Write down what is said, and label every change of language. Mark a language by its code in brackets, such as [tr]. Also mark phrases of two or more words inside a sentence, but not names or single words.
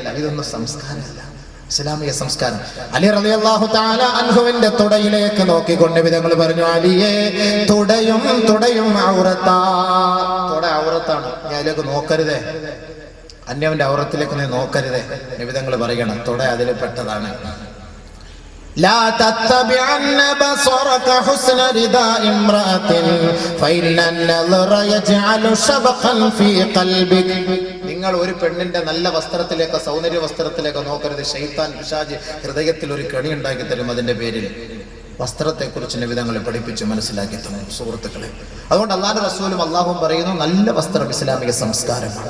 [ml] ഇതൊന്നും സംസ്കാരമല്ല, ഇസ്ലാമിക സംസ്കാരം. അലി [ar] رضي الله تعالى عنه [ml] തുടയിലേക്ക് നോക്കിക്കൊണ്ട് വിധങ്ങൾ പറഞ്ഞു, അലിയെ തുടയും ഔറത്താ. തുട ഔറത്താണ്, നീ അതിലേക്ക് നോക്കരുതേ, അന്യവന്റെ ഔറത്തിലേക്ക് നീ നോക്കരുതേ. നിബിധങ്ങൾ പറയണം, തുട അതിൽ പെട്ടതാണ്. [ar] لا تتبعن بصرك حسن رداء امرأة فإن النظر يجعل شبقا في قلبك. [ml] നിങ്ങൾ ഒരു പെണ്ണിന്റെ നല്ല വസ്ത്രത്തിലേക്ക്, സൗന്ദര്യ വസ്ത്രത്തിലേക്ക് നോക്കരുത്. ശൈത്താൻ, പിശാച് ഹൃദയത്തിൽ ഒരു കെണി ഉണ്ടാക്കി തരും. അതിന്റെ പേരിൽ വസ്ത്രത്തെ കുറിച്ച് നിബിധങ്ങളെ പഠിപ്പിച്ച് മനസ്സിലാക്കി തന്നു സുഹൃത്തുക്കളെ. അതുകൊണ്ട് അല്ലാഹുവിന്റെ റസൂലും അല്ലാഹുവും പറയുന്നു, നല്ല വസ്ത്രം ഇസ്ലാമിക സംസ്കാരമാണ്.